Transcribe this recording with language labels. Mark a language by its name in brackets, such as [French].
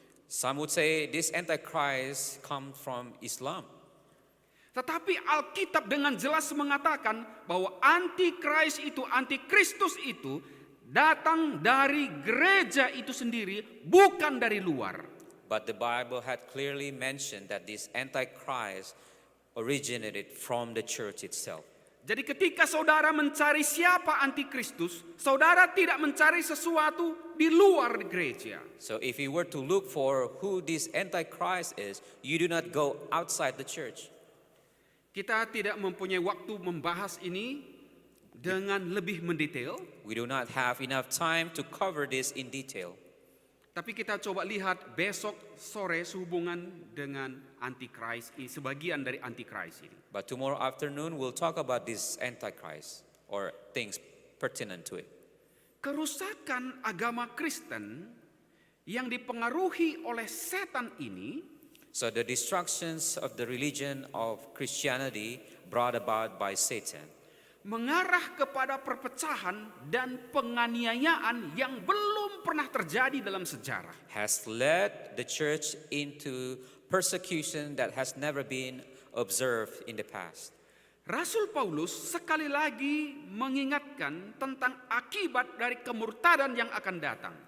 [English] Some would say this Antichrist comes from Islam. [Indonesian] Tetapi Alkitab dengan jelas mengatakan bahwa antikristus itu datang dari gereja itu sendiri, bukan dari luar. [English] But the Bible had clearly mentioned that this Antichrist originated from the church itself. [Indonesian] Jadi ketika saudara mencari siapa antikristus, saudara tidak mencari sesuatu di luar gereja. [English] So if you were to look for who this Antichrist is, you do not go outside the church. [Indonesian] Kita tidak mempunyai waktu membahas ini dengan lebih mendetail, [English] We do not have enough time to cover this in detail. [Indonesian] tapi kita coba lihat besok sore sehubungan dengan antikris, sebagian dari antikris ini. [English] But tomorrow afternoon we'll talk about this Antichrist or things pertinent to it. [Indonesian] Kerusakan agama Kristen yang dipengaruhi oleh setan ini [English] So the destructions of the religion of Christianity brought about by Satan [Indonesian] mengarah kepada perpecahan dan penganiayaan yang belum belum pernah terjadi dalam sejarah. [English] has led the church into persecution that has never been observed in the past. [Indonesian] Rasul Paulus sekali lagi mengingatkan tentang akibat dari kemurtadan yang akan datang.